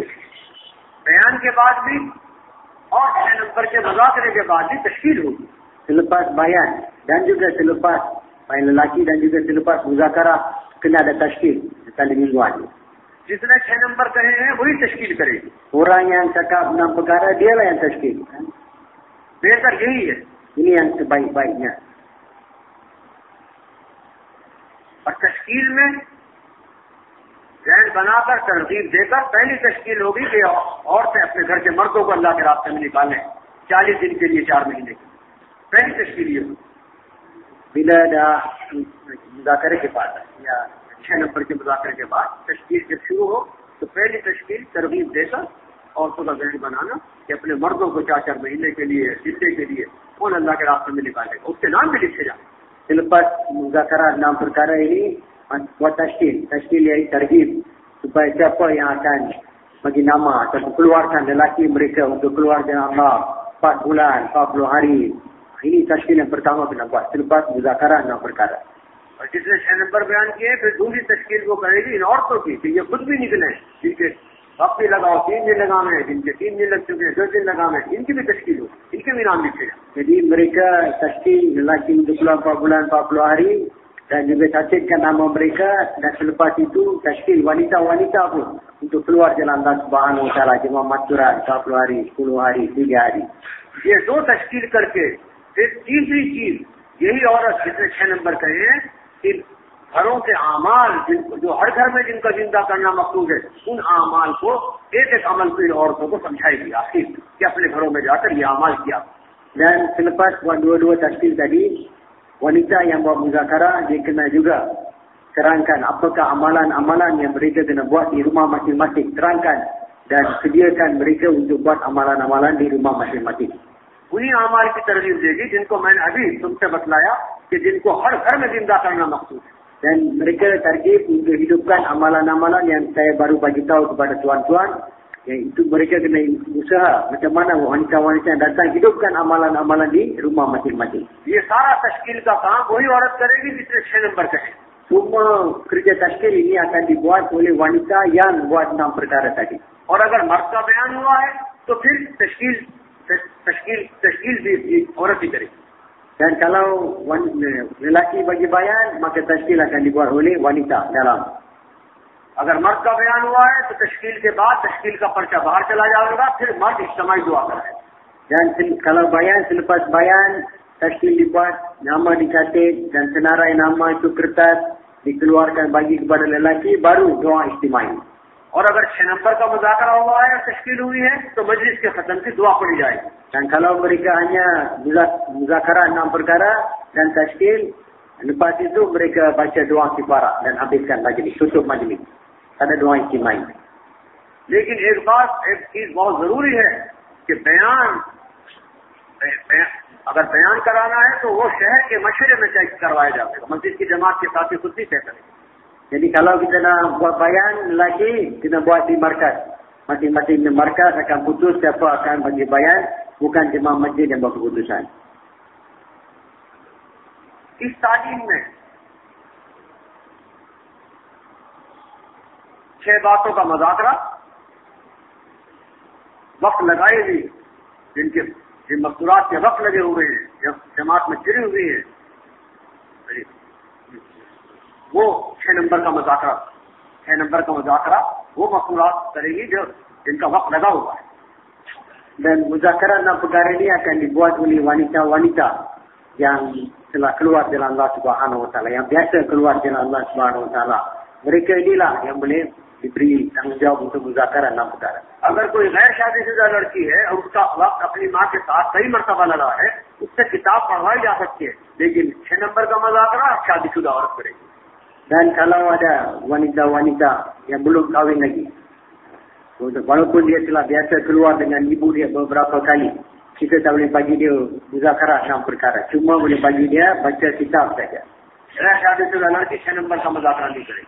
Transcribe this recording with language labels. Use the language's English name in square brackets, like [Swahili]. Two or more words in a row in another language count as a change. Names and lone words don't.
[Hindi] बयान के बाद भी और 6 नंबर के मुज़ाकरे के बाद भी तश्कील होगी। [Malay] Selepas bayan dan juga selepas bayan lelaki dan juga selepas muzakarah kena ada tashkil talim mingguan. [Hindi] जिसने 6 नंबर कहे हैं वही तश्कील करेगी। [Malay] Orang yang cakap 6 perkara, dialah yang tashkil. [Hindi] बेहतर यही है। [Malay] Ini yang sebaik-baiknya. [Hindi] और तश्कील में जहन बनाकर तरगीब देकर पहली तश्कील होगी कि औरतें अपने घर के मर्दों को अल्लाह के रास्ते में निकालें 40 दिन के लिए 4 महीने की। पहली तश्कील ये होगी। [Malay] Bila dah muzakarah [Hindi] के बाद या 6 नंबर के मुज़ाकरे के बाद तश्कील जब शुरू हो तो पहली तश्कील तरगीब देकर औरतों का जहन बनाना कि अपने मर्दों को 4-4 महीने के लिए, जिद्दे के लिए कौन अल्लाह के रास्ते में निकालेगा, उसके नाम भी लिखे जाए। [Malay] Selepas muzakarah 6 perkara ini, buat tashkil. Tashkil iaitu targhib, supaya siapa yang akan bagi nama atau keluarkan lelaki mereka untuk keluar dengan Allah 4 bulan, 40 hari. Ini tashkil yang pertama kena buat selepas muzakarah 6 perkara. [Hindi] और जिसने 6 नंबर बयान किए फिर दूसरी तश्कील वो करेगी इन औरतों की कि ये खुद भी निकले, जिनके वक्त भी लगाओ 3 दिन लगावे, जिनके 3 दिन लग चुके हैं 2 दिन लगावे, इनकी भी तश्कील हो, इनके भी नाम लिखे जाए। [Malay] Jadi mereka tashkil lelaki untuk keluar 4 bulan 40 hari dan juga catatkan nama mereka, dan selepas itu tashkil wanita-wanita pun untuk keluar jalan Allah [Arabic] سبحانه وتعالى [Malay] jemaah maksurat 40 hari, 10 hari, 3 hari. [Hindi] ये 2 तश्कील करके फिर तीसरी चीज यही औरत जिसने 6 नंबर कहे हैं कि घरों के आमाल जो हर घर में जिनका जिंदा करना मकसूद है, उन आमाल को एक एक अमल को इन औरतों को समझाएगी आखिर कि अपने घरों में जाकर ये अमाल किया. [Malay] Dan selepas buat dua-dua tafsir tadi, wanita yang buat muzakarah dia kena juga terangkan apakah amalan-amalan yang mereka kena buat di rumah masing-masing. Terangkan dan sediakan mereka untuk buat amalan-amalan di rumah masing-masing. [Hindi] उन्हीं अमाल की तरजीह देगी जिनको मैंने अभी तुमसे बतलाया कि जिनको हर घर में जिंदा करना मकसूद है. [Malay] Dan mereka target untuk hidupkan amalan-amalan yang saya baru bagi tahu kepada tuan-tuan, yang itu mereka kena usaha macam mana wanita-wanita yang datang hidupkan amalan-amalan di rumah masing-masing. [Hindi] ये सारा तश्कील का काम वही औरत करेगी जिसने 6 नंबर कहे. [Malay] Semua kerja tashkil ini akan dibuat oleh wanita yang buat 6 perkara tadi. [Hindi] और अगर मर्द का बयान हुआ है तो फिर तश्कील भी औरत ही करेगी. [Malay] Dan kalau lelaki bagi bayan, maka tashkil akan dibuat oleh wanita dalam. [Hindi] अगर मर्द का बयान हुआ है तो तश्कील के बाद तश्कील का पर्चा बाहर चला जाएगा, फिर मर्द इज्तिमाई दुआ कराएगा. [Malay] Dan kalau bayan, selepas bayan, tashkil dibuat, nama dicatat dan senarai nama itu kertas dikeluarkan bagi kepada lelaki, baru doa istimai. [Hindi] और अगर 6 नंबर का मुज़ाकरा हुआ है, तश्कील हुई है, तो मजलिस के खत्म की दुआ पड़ी जाएगी. [Malay] Dan kalau mereka hanya muzakarah 6 perkara dan tashkil, lepas itu mereka baca doa kifarah dan habiskan majlis, tutup majlis. Ada doa istimai. [Hindi] लेकिन एक चीज बहुत जरूरी है कि अगर बयान कराना है तो वो शहर के मशरे में तय करवाया जाएगा, मस्जिद की जमात के साथ ही खुद ही तय करेगा. [Malay] Jadi kalau kita nak buat bayan lagi, kita buat di markas. Masing-masing di markas akan putus siapa akan bagi bayan, bukan jemaah masjid yang buat keputusan. [Hindi] इस तालीम में 6 बातों का मुज़ाकरा, वक्त लगाए भी जिन मस्तूरात के वक्त लगे हुए हैं, जब जमात में चिरी हुई है, वो 6 नंबर का मुज़ाकरा वो मस्तूरात करेगी जो जिनका वक्त लगा हुआ है. [Malay] Dan muzakarah 6 perkara ini akan dibuat oleh wanita-wanita yang telah keluar jalan Allah [Arabic] سبحانه وتعالى, [Malay] yang biasa keluar jalan Allah [Arabic] سبحانه وتعالى. [Malay] Mereka inilah yang boleh diberi tanggungjawab untuk muzakarah 6 perkara. [Hindi] अगर कोई गैर शादीशुदा लड़की है और उसका वक्त अपनी माँ के साथ कई मरतबा लगा है, उससे किताब पढ़वाई जा सकती है, लेकिन 6 नंबर का मुज़ाकरा शादीशुदा औरत करेगी. [Malay] Dan kalau ada wanita-wanita yang belum kahwin lagi, walaupun dia telah biasa keluar dengan ibu dia beberapa kali, kita tak boleh bagi dia muzakarah 6 perkara. Cuma boleh bagi dia baca kitab saja. [Hindi] शादीशुदा लड़की 6 नंबर का मुज़ाकरा नहीं करेगी.